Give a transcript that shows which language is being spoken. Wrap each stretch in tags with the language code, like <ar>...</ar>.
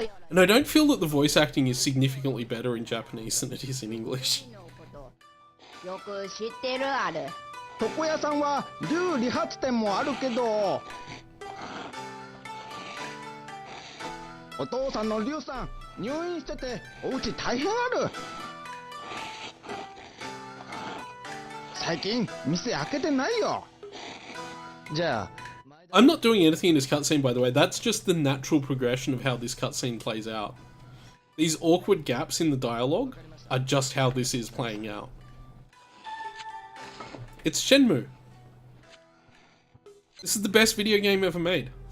<en>And I don't feel that the voice acting is significantly better in Japanese than it is in English.</en> <ja>よく知ってるある。床屋さんは竜理髪店もあるけど、お父さんの竜さん入院しててお家大変ある。最近店開けてないよ。じゃあ前</ja> <en>I'm not doing anything in this cutscene, by the way. That's just the natural progression of how this cutscene plays out. These awkward gaps in the dialogue are just how this is playing out. It's Shenmue. This is the best video game ever made.</en>